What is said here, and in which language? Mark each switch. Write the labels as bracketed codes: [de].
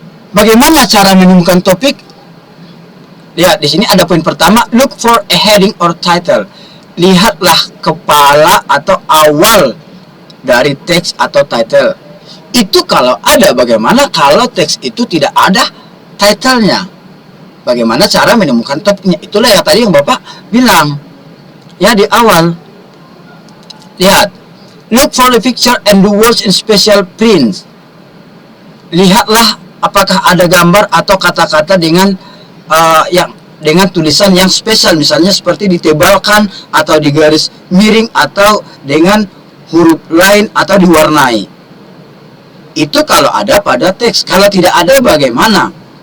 [id] Bagaimana cara menemukan topik? Lihat di sini ada poin pertama, [en] look for a heading or title. [id] Lihatlah kepala atau awal dari teks atau title. Itu kalau ada. Bagaimana kalau teks itu tidak ada title-nya? Bagaimana cara menemukan topiknya? Itulah yang tadi yang Bapak bilang ya di awal. Lihat, [en] look for the picture and the words in special print. [id] Lihatlah apakah ada gambar atau kata-kata dengan dengan tulisan yang spesial, misalnya seperti ditebalkan atau digaris miring atau dengan huruf lain atau diwarnai. Itu kalau ada pada teks. Kalau tidak ada bagaimana?